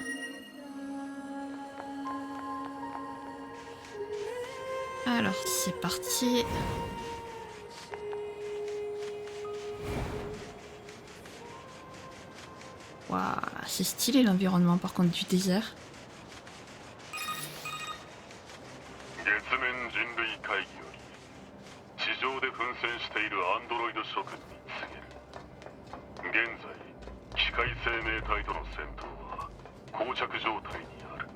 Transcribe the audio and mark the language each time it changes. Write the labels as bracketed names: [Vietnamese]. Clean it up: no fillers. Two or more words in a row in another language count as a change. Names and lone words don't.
[French] Alors, c'est parti. Waouh, c'est stylé l'environnement par contre du désert. [Japanese] 月面人類会議より地上で奮戦しているアンドロイド諸君に告げる。現在機械生命体との戦闘は膠着状態にある。